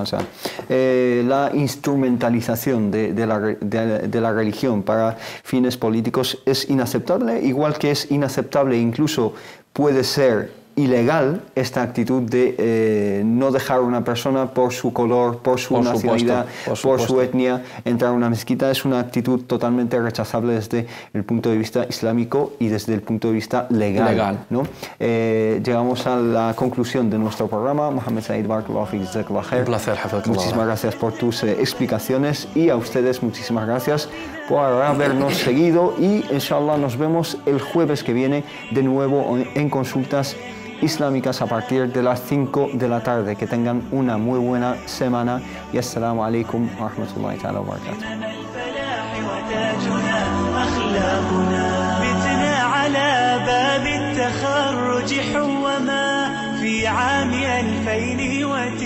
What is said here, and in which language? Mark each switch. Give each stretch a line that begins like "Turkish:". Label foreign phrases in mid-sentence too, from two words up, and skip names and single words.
Spanish: La instrumentalización de la religión para fines políticos es inaceptable, igual que es inaceptable, incluso puede ser ilegal esta actitud de no dejar a una persona por su color, por su nacionalidad, por su etnia entrar a una mezquita. Es una actitud totalmente rechazable desde el punto de vista islámico y desde el punto de vista legal. ¿no? Llegamos a la conclusión de nuestro programa.
Arabic: Mohamed Said, بارك الله فيك، جزاك الله خير.
Spanish: Un placer, muchísimas gracias por tus explicaciones, y a ustedes muchísimas gracias por habernos seguido, y inshallah nos vemos el jueves que viene de nuevo en Consultas Islámicas a partir de las 5 de la tarde. Que tengan una muy buena semana, y
Arabic: السلام عليكم ورحمة الله تعالى وبركاته. في عام 2002